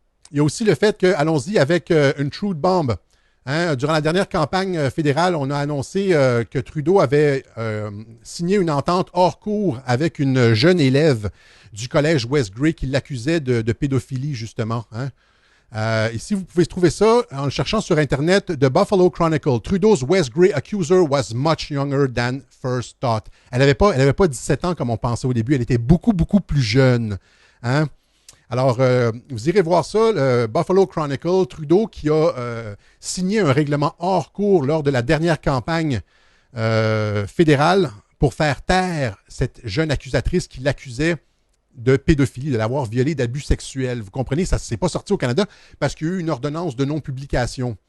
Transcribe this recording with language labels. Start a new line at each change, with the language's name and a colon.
French: Il y a aussi le fait que, allons-y avec une
English: truth bomb.
French: Hein, durant la dernière campagne fédérale, on a annoncé que Trudeau avait signé une entente hors cours avec une jeune élève du collège West Grey qui l'accusait de pédophilie, justement. Hein. Ici, vous pouvez trouver ça en le cherchant sur Internet.
English: The Buffalo Chronicle. Trudeau's West Grey accuser was much younger than first thought.
French: Elle n'avait pas 17 ans comme on pensait au début. Elle était beaucoup, beaucoup plus jeune. Hein. Alors, vous irez voir ça, le Buffalo Chronicle, Trudeau qui a signé un règlement hors cours lors de la dernière campagne fédérale pour faire taire cette jeune accusatrice qui l'accusait de pédophilie, de l'avoir violée, d'abus sexuels. Vous comprenez, ça ne s'est pas sorti au Canada parce qu'il y a eu une ordonnance de non-publication.